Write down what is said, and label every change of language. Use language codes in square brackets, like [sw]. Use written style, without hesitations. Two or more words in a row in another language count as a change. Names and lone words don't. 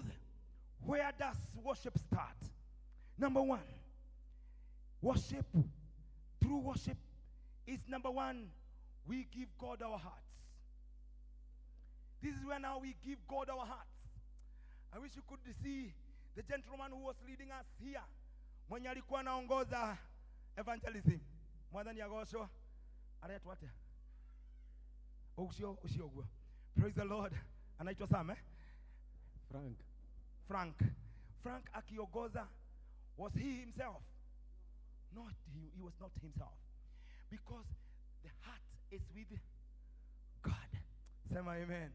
[en] Where does worship start? Number one, worship, true worship is number one, we give God our hearts. This is where now we give God our hearts. I wish you could see the gentleman who was leading us here. [sw] Mwenye alikuwa anaongoza evangelism. [ki] Mwathani agocwo. Aretwa atia? Ucio. [en] Praise the Lord. [sw] Anaitwa Sam, Frank akiongoza. [en] Was he himself? Not he was not himself. Because the heart is with God. Say amen.